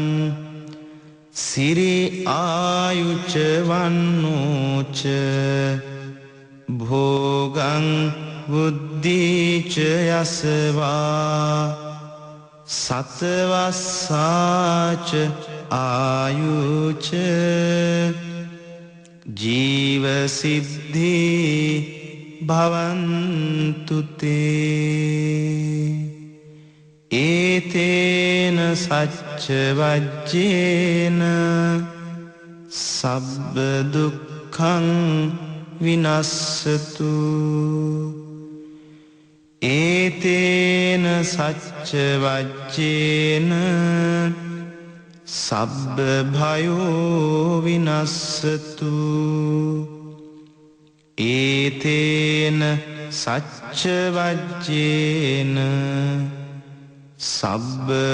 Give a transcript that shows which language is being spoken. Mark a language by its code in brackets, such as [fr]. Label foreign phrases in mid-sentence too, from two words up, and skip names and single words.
[pi] සිරි ආයුච වන්නෝච භෝගං බුද්ධිච යසවා සතවස්සාච ආයුච ජීව සිද්ධි භවන්තු තේ ඒතේන සච්ච වජ්ජේන සබ්බ දුක්ඛං විනස්සතු ඒතේන සච්ච වජ්ජේන සබ්බ භයෝ විනස්සතු ඒතේන සච්ච වජ්ජේන සබ්බ